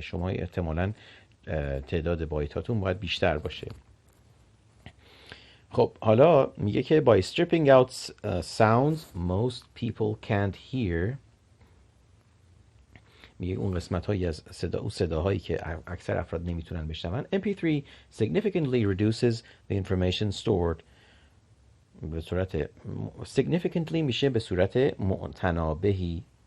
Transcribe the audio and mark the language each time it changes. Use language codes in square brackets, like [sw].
[fa] شما احتمالاً تعداد بایتاتون باید بیشتر باشه. خب حالا میگه که [en] by stripping out sounds most people can't hear، [fa] میگه اون قسمت هایی از صداهایی که اکثر افراد نمیتونن بشنون. [en] MP3 significantly reduces the information stored. [fa] به صورت significantly میشه به صورت متنابهی.